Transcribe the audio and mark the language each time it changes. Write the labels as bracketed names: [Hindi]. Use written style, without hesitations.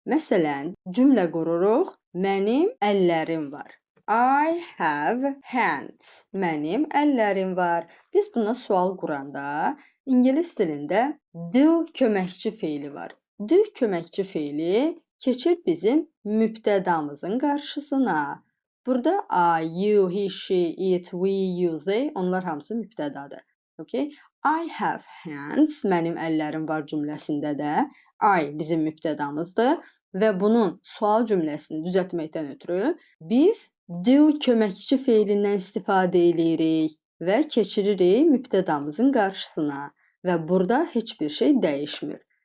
[Azerbaijani] Məsələn, cümlə qururuq, mənim əllərim var. [English] I have hands. [Azerbaijani] Mənim əllərim var. Biz buna sual quranda ingilis dilində do köməkçi feili var. Do köməkçi feili keçir bizim mübtədamızın qarşısına. Burada [English] I, you, he, she, it, we, you, they, [Azerbaijani] onlar hamısı mübtədadır. [English] Okay? I have hands. [Azerbaijani] Mənim əllərim var cümləsində də I bizim mübtədamızdır və bunun sual cümləsini düzəltməkdən ötürü biz do köməkçi feilindən istifadə edirik və keçiririk mübtədamızın qarşısına və burada heç bir şey dəyişmir.